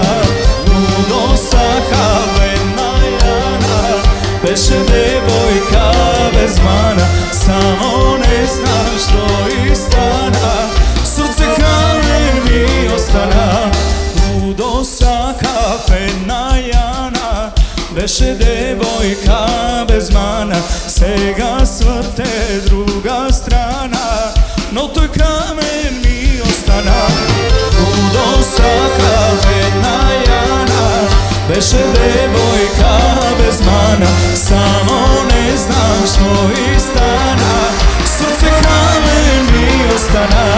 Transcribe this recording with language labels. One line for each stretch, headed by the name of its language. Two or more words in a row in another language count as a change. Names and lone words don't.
Serbian: Ludo sa kafena Jana, beše devojka bez mana, samo ne znam što iz stana, srce kamen mi ostana. Ludo sa kafena Jana, beše devojka bez mana,
Macedonian: сега сврте друга страна, но тој камен ми остана.
Serbian: Лудо са кафена Јана, беше девојка без мана, само не знам што и стана, срце камен ми остана.